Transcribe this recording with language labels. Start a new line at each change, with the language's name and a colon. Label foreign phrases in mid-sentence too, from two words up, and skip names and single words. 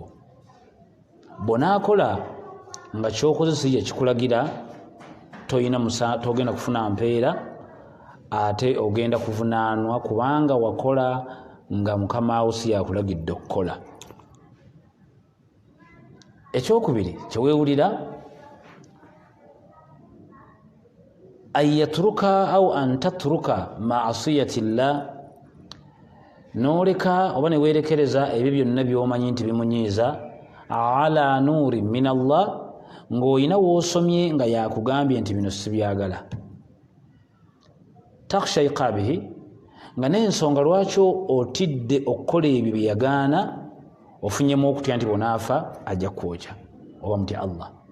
Ganda: Bw'onaakola nga ky'okoze si ye kikulagira togenda kufuna mpeera, ate ogenda kuvunaanwa kubanga wakola nga mukama wo si yakulagidde okukola. Ekyokubiri kyeweewulira
Arabic: أن يترك أو أن تترك معاصي الله,
Ganda: n'oleka oba ne weerekereza ebyo byonna by'omanyi nti bimunyiiza
Arabic: على نور من الله,
Ganda: ng'olina w'osomye nga yakugambye nti bino si byagala.
Arabic: تخشى عقابه,
Ganda: nga n'ensonga lwaki otidde okukola ebyo bye yagaana ofunyemu okutya nti bw'onaafa ajja kwokya oba mutya Allah.